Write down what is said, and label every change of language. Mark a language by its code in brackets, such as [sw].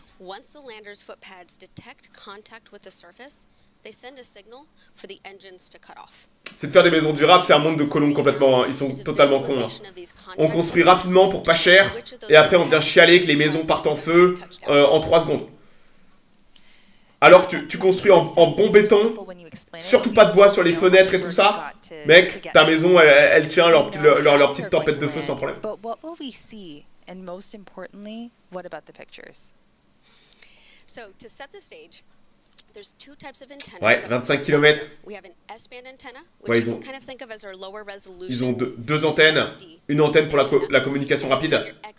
[en] Once the lander's foot pads detect contact with the surface, they send a signal for the engines to cut off. [fr] C'est de faire des maisons durables, c'est un monde de colons complètement, hein. Ils sont totalement cons. Hein. On construit rapidement pour pas cher, et après on vient chialer que les maisons partent en feu en 3 secondes. Alors que tu construis en bon béton, surtout pas de bois sur les fenêtres et tout ça, mec, ta maison elle tient leur petite tempête de feu sans problème. [en] So to set the stage, there's two types of antennas. [fr] Ouais, 25 km. [en] We have an S-band antenna, which you can kind of think of as our lower resolution. [fr] Ils ont deux antennes, une antenne pour la communication rapide.